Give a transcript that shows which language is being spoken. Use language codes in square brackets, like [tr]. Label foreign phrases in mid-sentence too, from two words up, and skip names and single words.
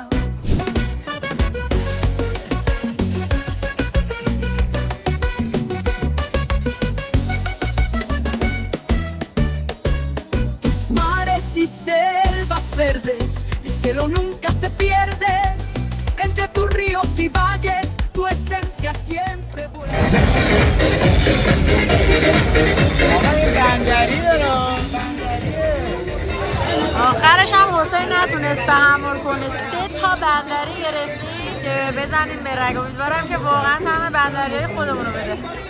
[es] Tus mares y selvas verdes, el cielo nunca se pierde. Entre tus ríos y valles, tu esencia siempre vuelve. [fa] آخرش هم حسین نتونست تحمل کنه 3 تا بندری گرفتیم که بزنیم به رگ. امیدوارم که واقعا همه بندریای خودمون رو بده.